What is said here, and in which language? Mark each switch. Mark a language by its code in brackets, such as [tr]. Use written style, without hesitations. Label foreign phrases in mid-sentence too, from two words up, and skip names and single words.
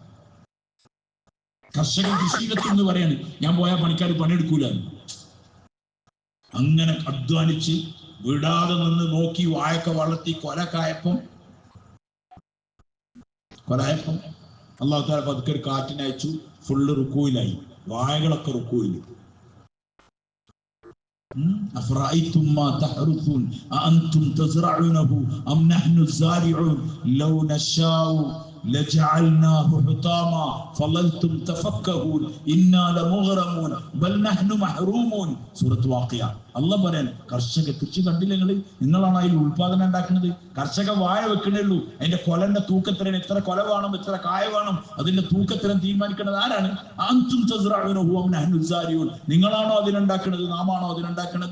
[ml] കർഷകൻ കൃഷിയിലെത്തും എന്ന് പറയാണ്, ഞാൻ പോയാൽ പണിക്കാർ പണിയെടുക്കൂല. അങ്ങനെ അധ്വാനിച്ച് വിടാതെ നിന്ന് നോക്കി വായൊക്കെ വളർത്തി കൊലക്കായപ്പം [ar] الله تعالى [ml] പതുക്കെ ഒരു കാറ്റിനയച്ചു, ഫുള്ള് റുക്കൂയിലായി, വായകളൊക്കെ റുക്കൂയിൽ. [ar] أفرأيتم ما تحرثون أأنتم تزرعونه أم نحن الزارعون لو نشاء لجعلناه حطاما فظلتم تفكهون إنا لمغرمون بل نحن محرومون. [ml] സൂറത്ത് വാഖിയ. അല്ലാഹ് പറയാൻ, കർഷക കൃഷി കണ്ടില്ല നിങ്ങളാണ് അതിൽ ഉൽപാദനം ഉണ്ടാക്കുന്നത്. കർഷക വാഴ വെക്കണുള്ളൂ, അതിന്റെ കൊലന്റെ തൂക്കത്തിനും എത്ര കൊല വേണം, എത്ര കായ വേണം, അതിന്റെ തൂക്കത്തിനും തീരുമാനിക്കുന്നത് ആരാണ്? [ar] أنتم تزرعونه أم نحن الزارعون. [ml] നിങ്ങളാണോ അതിനുണ്ടാക്കുന്നത്, നാമാണോ അതിനുണ്ടാക്കുന്നത്?